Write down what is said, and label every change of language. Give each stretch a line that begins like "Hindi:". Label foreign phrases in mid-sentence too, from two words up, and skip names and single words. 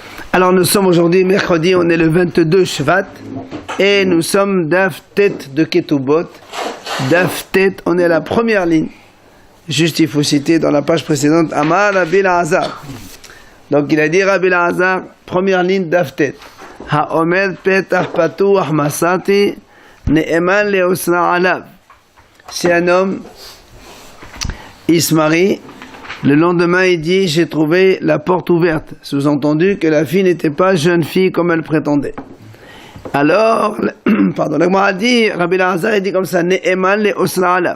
French: Alors nous sommes aujourd'hui mercredi, on est le 22 Shvat et nous sommes
Hebrew: דף ט
French: de Ketubot.
Hebrew: דף ט,
French: on est à la première ligne. Juste il faut citer dans la page précédente
Hebrew: אמר רבי אלעזר.
French: Donc il a dit Rabbi Elazar, première ligne
Hebrew: דף ט. האומר פתח פתוח מצאתי נאמן לאוסרה עליו.
French: Si un homme il se marie, le lendemain, il dit, j'ai trouvé la porte ouverte. Sous-entendu que la fille n'était pas jeune fille comme elle prétendait. Alors, pardon, la Gemara a dit, Rabbi Elazar, il dit comme ça,
Hebrew: נאמן לאוסרה עליו.